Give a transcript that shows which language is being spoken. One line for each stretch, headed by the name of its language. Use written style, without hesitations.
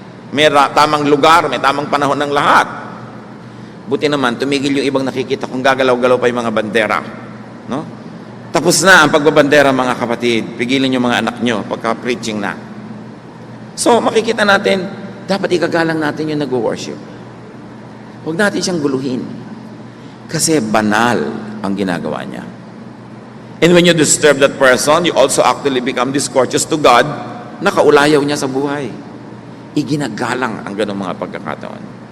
Filipino: May tamang lugar, may tamang panahon ng lahat. Buti naman, tumigil yung ibang nakikita kung gagalaw-galaw pa yung mga bandera. No? Tapos na ang pagbabandera, mga kapatid. Pigilin yung mga anak nyo pagka-preaching na. So, makikita natin, dapat ikagalang natin yung nag-worship. Huwag natin siyang guluhin. Kasi banal ang ginagawa niya.
English: And when you disturb that person, you also actually become discourteous to God,
Filipino: nakaulayaw niya sa buhay. Iginagalang ang ganong mga pagkakataon.